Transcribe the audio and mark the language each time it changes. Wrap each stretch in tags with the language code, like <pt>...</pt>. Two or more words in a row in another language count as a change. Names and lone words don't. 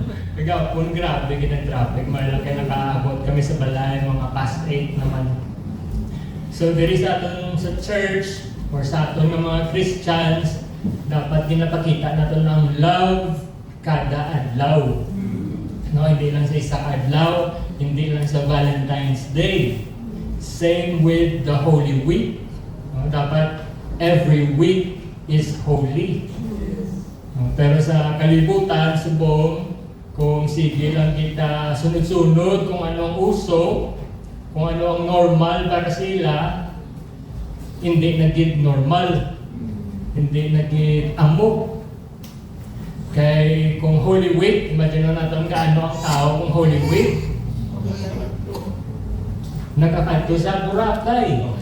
<hil>Kagapon, grabe kinang traffic. Malaki nakaabot kami sa balay, mga past 8 naman. So, diri sa aton sa church, or sa aton ng mga Christians, dapat ginapakita natin ng love kada adlaw.</hil> <tl>No, hindi lang sa isang adlaw, hindi lang sa Valentine's Day.</tl> <en>Same with the Holy Week. Dapat every week is holy.</en> <hil>Pero sa kalibutan, subong, kung sige lang kita sunod-sunod kung ano ang uso, kung ano ang normal para sila,</hil> <tl>hindi naging normal. Hindi naging amok.</tl> <hil>Kay kung Holy Week,</hil> <tl>imagine natin</tl> <hil>kaano ang tao kung Holy Week. Nakakanto sa Boracay.</hil>